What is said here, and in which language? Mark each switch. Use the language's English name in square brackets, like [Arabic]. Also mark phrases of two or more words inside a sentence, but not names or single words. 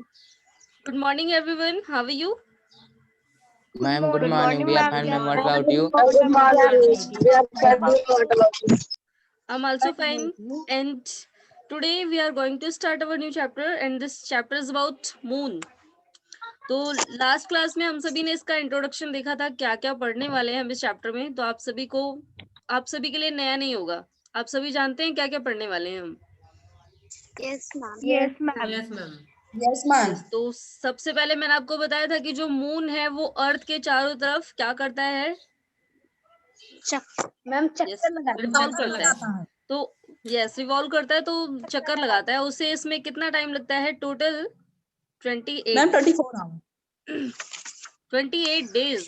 [English] Good morning, everyone. How are you? Ma'am, good morning. We are fine, ma'am. What about you? Good morning. I'm also fine. And today we are going to start our new chapter, and this chapter is about moon. [Hindi] तो [English] last class [Hindi] में हम सभी ने इसका इंट्रोडक्शन देखा था, क्या क्या पढ़ने वाले हैं हम इस चैप्टर में। तो आप सभी के लिए नया नहीं होगा, आप सभी जानते हैं क्या क्या पढ़ने वाले हैं हम। [English] Yes, ma'am. Yes, ma'am. Yes, ma'am. Yes, ma'am. [Hindi] तो सबसे पहले मैंने आपको बताया था कि जो मून है वो अर्थ के चारों तरफ क्या करता है, मैम रिवॉल्व करता है। तो यस, रिवॉल्व करता है, तो चक्कर लगाता है। उसे इसमें कितना टाइम लगता है? [English] total 28 days.